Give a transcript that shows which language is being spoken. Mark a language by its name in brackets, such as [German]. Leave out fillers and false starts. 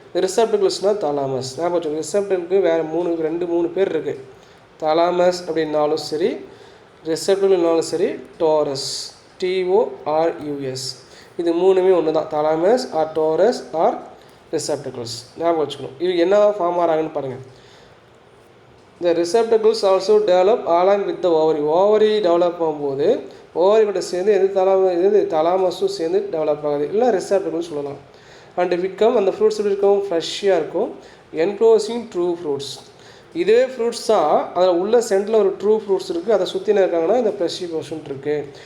[Tamil] ரிசப்டிகல்ஸ்னால் thalamus. ஞாபகம் வச்சுக்கோங்க, ரிசப்டிக்கு வேறு மூணு பேர் இருக்குது. தலாமஸ் அப்படின்னாலும் சரி, ரிசப்டிகல்னாலும் சரி, டோரஸ், TORUS. இது மூணுமே ஒன்று தான், தலாமஸ் ஆர் டோரஸ் ஆர் ரிசப்டிகல்ஸ். ஞாபகம் வச்சுக்கணும். இது என்ன ஃபார்ம் ஆகிறாங்கன்னு பாருங்கள். [English] The receptacles also develop along with the ovary. [Tamil] Ovary develop ஆகும்போது ஓவரி கிட்ட சேர்ந்து எது தலாமஸும் சேர்ந்து டெவலப் ஆகுது, இல்லை ரிசப்டக்கிள்னு சொல்லலாம். அண்ட் விக்கம் அந்த ஃப்ரூட்ஸ் எப்படி இருக்கும், ஃப்ரெஷ்ஷாக இருக்கும். [English] Enclosing true fruits. [Tamil] இதே ஃப்ரூட்ஸ் தான் அதில் உள்ள சென்டரில் ஒரு ட்ரூ ஃப்ரூட்ஸ் இருக்குது, அதை சுற்றின இருக்காங்கன்னா இந்த ஃப்ளஷி போர்ஷன் இருக்குது.